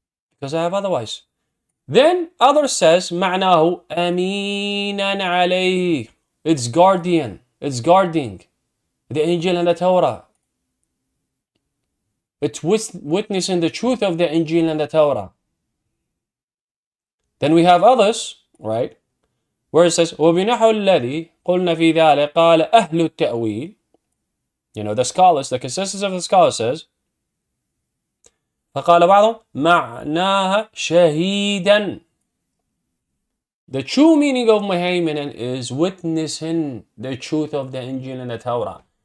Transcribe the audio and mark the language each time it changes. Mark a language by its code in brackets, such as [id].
[en] Because I have otherwise. Then others says [ar] معناه أمينا عليه. [en] It's guardian. It's guarding the Injil and the Torah. It's witnessing the truth of the Injil and the Torah. Then we have others, right? Where it says [ar] وبنحو الذي قلنا في ذلك قال أهل التأويل. [en] The scholars, the consensus of the scholars says [ar] فقال بعضهم معناها شهيدا. [en] The true meaning of muhayminan is witnessing the truth of the Injil and the Torah.